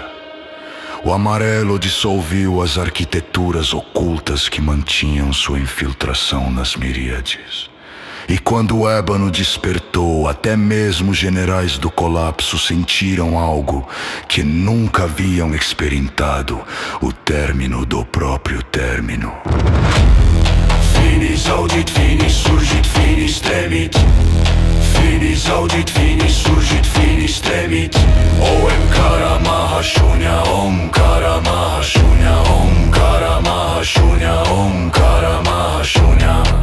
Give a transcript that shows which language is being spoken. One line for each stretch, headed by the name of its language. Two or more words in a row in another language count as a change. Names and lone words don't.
Portuguese: O amarelo dissolveu as arquiteturas ocultas que mantinham sua infiltração nas miríades. E quando o ébano despertou, até mesmo os generais do colapso sentiram algo que nunca haviam experimentado: o término do próprio término.
Latin: Finis audit finis surgit finis tremit. Finis audit finis surgit finis tremit.
Sanskrit: Om Karamaha Shunya, Om Karamaha Shunya, Om Karamaha Shunya, Om Karamaha Shunya.